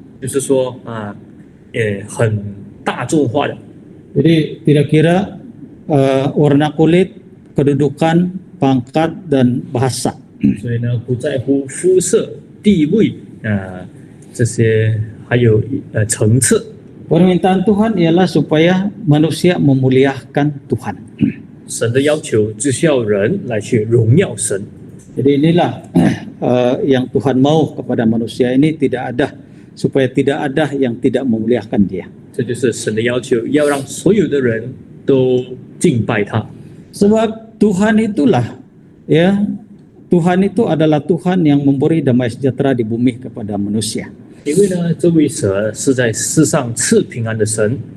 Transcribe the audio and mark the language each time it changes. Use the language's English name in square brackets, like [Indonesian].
[Chinese] 就是说很大众化的， [Malay] Jadi tidak kira warna kulit, kedudukan, pangkat dan bahasa. [Chinese] 所以呢不在乎肤色、地位这些，还有层次。 [Malay] Permintaan Tuhan ialah supaya manusia memuliakan Tuhan. [Chinese] 神的要求就是要人来去荣耀神。 [Malay] Jadi inilah yang Tuhan mau kepada manusia ini, tidak ada supaya tidak ada yang tidak memuliakan Dia. [Chinese] 这就是神的要求，要让所有的人都敬拜他。 [Malay] Sebab Tuhan itulah, ya, Tuhan itu adalah Tuhan yang memberi damai sejahtera di bumi kepada manusia. [Chinese] 因为呢，这位神是在世上赐平安的神。